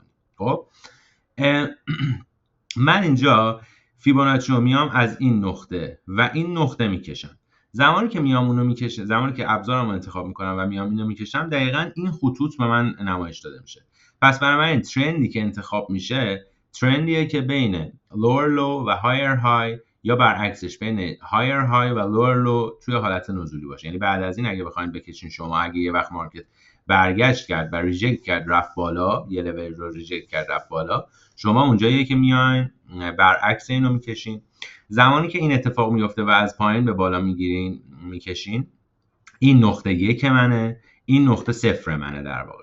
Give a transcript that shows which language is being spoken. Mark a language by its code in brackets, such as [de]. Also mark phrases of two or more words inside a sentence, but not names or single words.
[fa] خب من اینجا فیبوناچی رو میام از این نقطه و این نقطه میکشم. زمانی که میام اونو میکشم، زمانی که ابزارم رو انتخاب میکنم و میام اینو میکشم، دقیقاً این خطوط به من نمایش داده میشه. پس برای من این ترندی که انتخاب میشه ترندیه که بین [en] lower low [fa] و [en] higher high [fa] یا برعکسش بین [en] higher high [fa] و [en] lower low [fa] توی حالت نزولی باشه. یعنی بعد از این اگه بخواید بکشین شما، اگه یه وقت مارکت برگشت کرد و ریجکت کرد رفت بالا، یه لول رو ریجکت کرد رفت بالا، شما اونجاییه که میاین برعکس اینو میکشین. زمانی که این اتفاق میفته و از پایین به بالا میکشین، این نقطه 1 منه، این نقطه 0 منه در واقع.